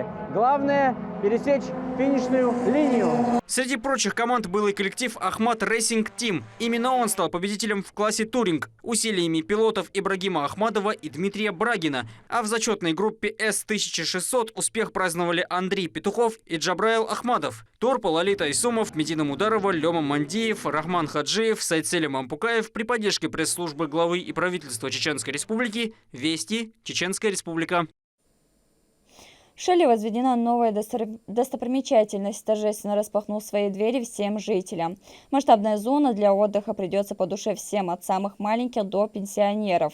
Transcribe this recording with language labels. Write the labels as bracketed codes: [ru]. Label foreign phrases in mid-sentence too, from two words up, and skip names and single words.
[ru] Главное – пересечь финишную линию. Среди прочих команд был и коллектив Ахмат Racing Team. Именно он стал победителем в классе туринг усилиями пилотов Ибрагима Ахмадова и Дмитрия Брагина. А в зачетной группе С-1600 успех праздновали Андрей Петухов и Джабраил Ахмадов. Торпа, Лолита Исумов, Медина Мударова, Лёма Мандиев, Рахман Хаджиев, Сайцелем Ампукаев при поддержке пресс-службы главы и правительства Чеченской Республики. Вести, Чеченская Республика. В Шеле возведена новая достопримечательность. Торжественно распахнул свои двери всем жителям. Масштабная зона для отдыха придется по душе всем, от самых маленьких до пенсионеров.